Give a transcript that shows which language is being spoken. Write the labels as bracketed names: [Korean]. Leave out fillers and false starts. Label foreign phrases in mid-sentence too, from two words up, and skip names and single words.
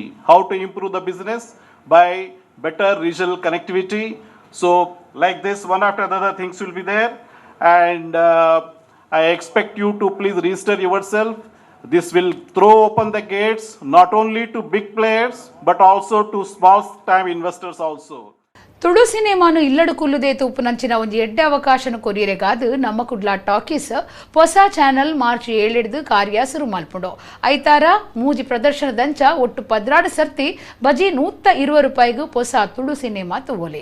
[English] How to improve the business by better regional connectivity. So like this, one after the other things will be there. And I expect you to please register yourself. This will throw open the gates not only to big players but also to small time investors also. [Tulu] ತುಳು ಸಿನಿಮಾನು ಇಲ್ಲಡು ಕುಲ್ಲುದೇ ತೂಪುನಂಚಿನ ಒಂದು ಎಡ್ಡೆ ಅವಕಾಶನ ಕೊರಿಯರೆಗಾದು ನಮ್ಮ ಕುಡ್ಲ ಟಾಕೀಸ್ ಹೊಸ ಚಾನಲ್ ಮಾರ್ಚ್ 7 ಕಾರ್ಯ ಶುರು ಮಲ್ಪುಂಡು. ಐತಾರ ಮೂಜಿ ಪ್ರದರ್ಶನದಂಚ ಒಟ್ಟು 16 ಸರ್ತಿ ಬಜಿ 120 ರೂಪಾಯಿಗೂ ಹೊಸ ತುಳು ಸಿನಿಮಾ ತೂವಲೆ.